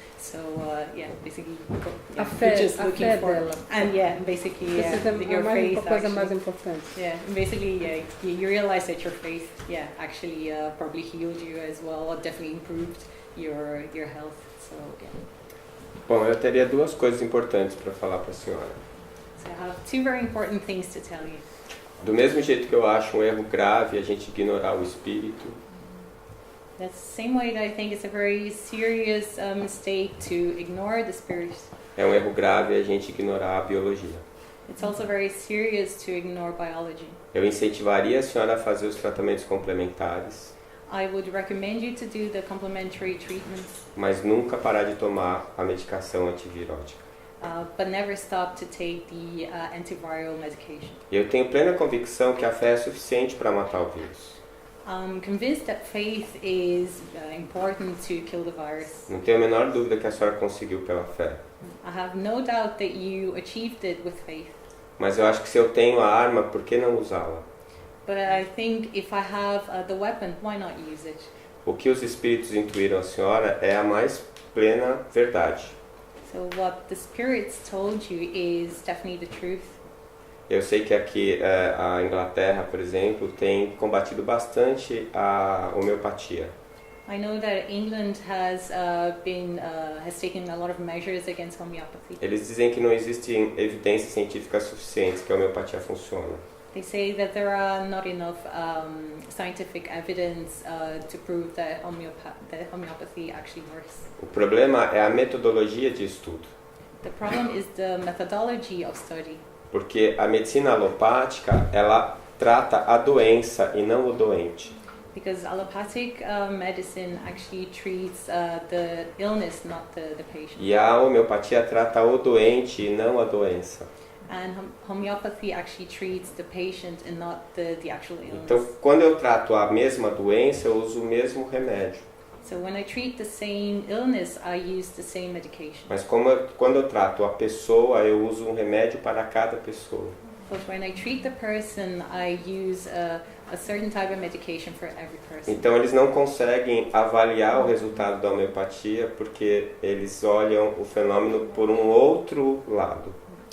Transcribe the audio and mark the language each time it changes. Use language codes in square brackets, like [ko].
[en] So basically, we're just looking for, and basically, your faith. [pt] Coisa mais importante. [en] Yeah, basically, you realize that your faith, actually probably healed you as well, or definitely improved your health. So [pt] Bom, eu teria duas coisas importantes para falar para a senhora. [en] So I have two very important things to tell you. [pt] Do mesmo jeito que eu acho um erro grave a gente ignorar o espírito, [en] That's the same way that I think it's a very serious mistake to ignore the spirit. [pt] é um erro grave a gente ignorar a biologia. [en] It's also very serious to ignore biology. [pt] Eu incentivaria a senhora a fazer os tratamentos complementares, [en] I would recommend you to do the complementary treatments, [pt] mas nunca parar de tomar a medicação antivirótica. [en] but never stop to take the antiviral medication. [pt] E eu tenho plena convicção que a fé é suficiente para matar o vírus. [en] I'm convinced that faith is important to kill the virus. [pt] Não tenho a menor dúvida que a senhora conseguiu pela fé. [en] I have no doubt that you achieved it with faith. [pt] Mas eu acho que se eu tenho a arma, por que não usá-la? [en] But I think if I have the weapon, why not use it? [pt] O que os espíritos intuíram a senhora é a mais plena verdade. [en] So what the spirits told you is definitely the truth. [pt] Eu sei que aqui a Inglaterra, por exemplo, tem combatido bastante a homeopatia. [en] I know that England has has taken a lot of measures against homeopathy. [pt] Eles dizem que não existem evidências científicas suficientes que a homeopatia funciona. [en] They say that there are not enough scientific evidence to prove that homeopathy actually works. [pt] O problema é a metodologia de estudo, [en] The problem is the methodology of study, [pt] porque a medicina alopática ela trata a doença e não o doente. [en] because allopathic medicine actually treats the illness, not the patient. [pt] E a homeopatia trata o doente e não a doença. [en] And homeopathy actually treats the patient and not the actual illness. [pt] Então, quando eu trato a mesma doença, eu uso o mesmo remédio. [en] So when I treat the same illness, I use the same medication. [pt] Mas quando eu trato a pessoa, eu uso um remédio para cada pessoa. [en] But when I treat the person, I use a certain type of medication for every person. [pt] Então, eles não conseguem avaliar o resultado da homeopatia porque eles olham o fenômeno por um outro lado.